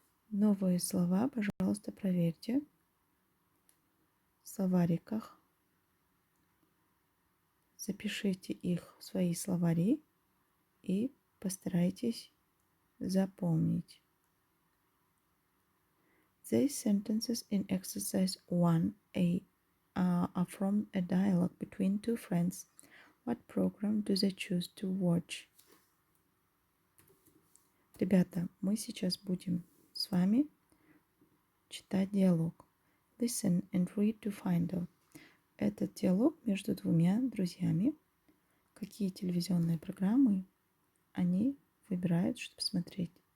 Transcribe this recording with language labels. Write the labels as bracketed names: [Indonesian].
[Russian] Новые слова, пожалуйста, проверьте в словариках. Запишите их в свои словари и постарайтесь запомнить. [English] These sentences in exercise 1A are from a dialogue between two friends. What program do they choose to watch? [Russian] Ребята, мы сейчас будем с вами читать диалог. [English] Listen and read to find out. [Russian] Этот диалог между двумя друзьями. Какие телевизионные программы они выбирают, чтобы смотреть.